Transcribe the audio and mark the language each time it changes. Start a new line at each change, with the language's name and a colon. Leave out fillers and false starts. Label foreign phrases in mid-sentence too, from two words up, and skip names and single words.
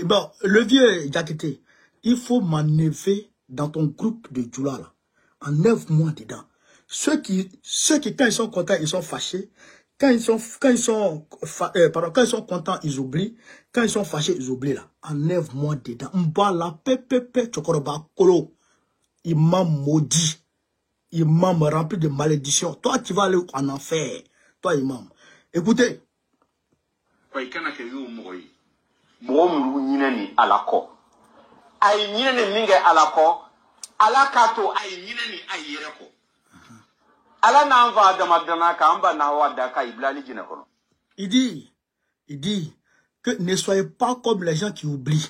French: Bon, le vieux Diakité, il faut manœuvrer dans ton groupe de Djoula là en 9 mois dedans. Ceux qui quand ils sont contents ils sont fâchés. Quand ils sont contents, ils oublient. Quand ils sont fâchés, ils oublient là. En 9 mois dedans. Mbala, pepepe, chokoroba, kolo. Imam maudit. Imam rempli de malédiction. Toi, tu vas aller en enfer. Toi, imam. Écoutez. Il dit que ne soyez pas comme les gens qui oublient.